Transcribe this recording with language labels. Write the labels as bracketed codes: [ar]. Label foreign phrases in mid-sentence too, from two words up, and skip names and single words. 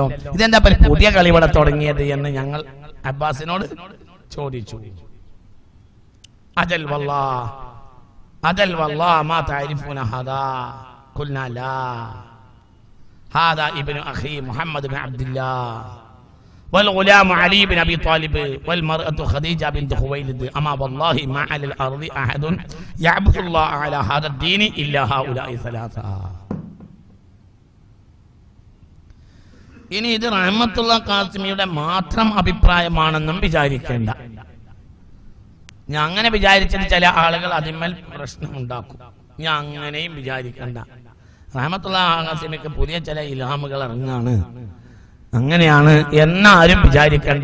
[ml] ഇതെന്താ പുതിയ കളി ഇവിടെ തുടങ്ങിയത് എന്ന് ഞങ്ങൾ അബ്ബാസിനോട് ചോദിച്ചു. [ar] أجل والله ما تعرفون هذا قلنا لا هذا ابن أخي محمد بن عبد الله والغلام علي بن ابي طالب والمرأة خديجة بنت خويلد اما والله ما على الارض احد يعبد الله على هذا الدين الا هؤلاء ثلاثه. [ml] ഇനി ഇത് റഹ്മത്തുള്ള ഖാസിമിയുടെ മാത്രം അഭിപ്രായമാണെന്നും വിചാരിക്കേണ്ട. ഞാൻ അങ്ങനെ വിചാരിച്ചിട്ട് ചില ആളുകൾ അതിന്മേൽ പ്രശ്നമുണ്ടാക്കും. ഞാൻ അങ്ങനെയും വിചാരിക്കണ്ട. റഹ്മത്തുള്ള ഖാസിമിക്ക് പുതിയ ചില ഇൽഹാമുകൾ ഇറങ്ങാണ്, അങ്ങനെയാണ് എന്നാരും വിചാരിക്കേണ്ട.